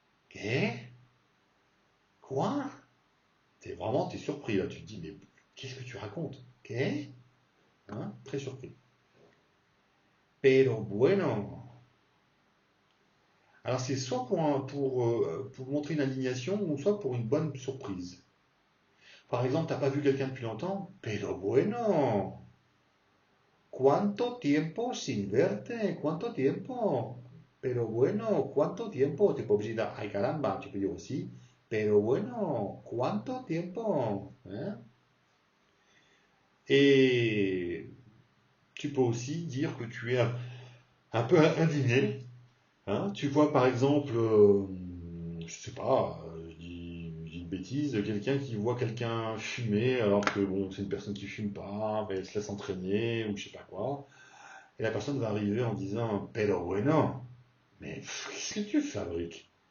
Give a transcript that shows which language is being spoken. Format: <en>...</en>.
<fr>Qu'est, quoi? T'es surpris là, tu te dis, mais qu'est-ce que tu racontes? Qu'est? Hein, très surpris.</fr> <es>Pero bueno.</es> <fr>Alors c'est soit pour montrer une indignation ou soit pour une bonne surprise. Par exemple, t'as pas vu quelqu'un depuis longtemps?</fr> <es>Pero bueno. ¿Cuánto tiempo sin verte? ¿Cuánto tiempo? Pero bueno, ¿cuánto tiempo?</es> <fr>T'es pas obligé de dire, ay caramba, tu peux dire aussi.</fr> <es>Pero bueno, ¿cuánto tiempo? Hein?</es> <fr>Et tu peux aussi dire que tu es un peu indigné. Hein, tu vois par exemple, je sais pas, je dis une bêtise, quelqu'un qui voit quelqu'un fumer alors que bon, c'est une personne qui fume pas, mais elle se laisse entraîner ou je sais pas quoi, et la personne va arriver en disant</fr> <es>pero bueno,</es> <fr>mais qu'est-ce que tu fabriques?</fr>